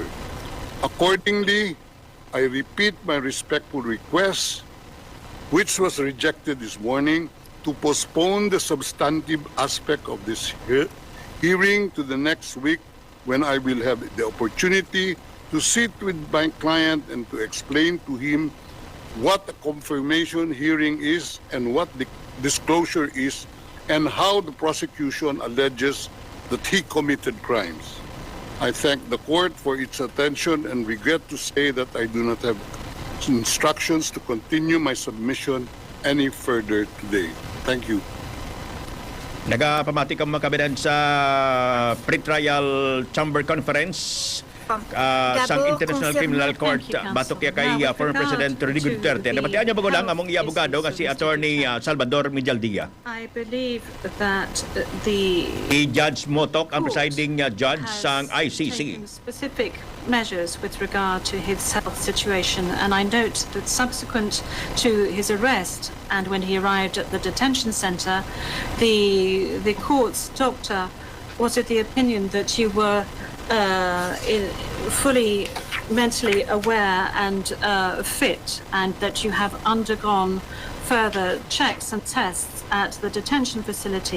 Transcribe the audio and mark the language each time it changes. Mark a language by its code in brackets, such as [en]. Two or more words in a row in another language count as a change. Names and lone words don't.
[en] Accordingly, I repeat my respectful request, which was rejected this morning, to postpone the substantive aspect of this hearing to the next week, when I will have the opportunity to sit with my client and to explain to him what a confirmation hearing is and what the disclosure is and how the prosecution alleges that he committed crimes. I thank the court for its attention and regret to say that I do not have instructions to continue my submission any further today. Thank you. [hil] Nagapamati kang makabinan sa pre-trial chamber conference sa International Criminal Court batok kay former President Rodrigo Duterte. Nabatian niya bago lang among abogado nga si Attorney Salvador Mijaldilla. [en] I believe that the [hil] Judge Motok ang [en] presiding judge [hil] sang ICC. [en] Specific measures with regard to his health situation, and I note that subsequent to his arrest and when he arrived at the detention center, the court's doctor was of the opinion that you were fully mentally aware and fit, and that you have undergone further checks and tests at the detention facility.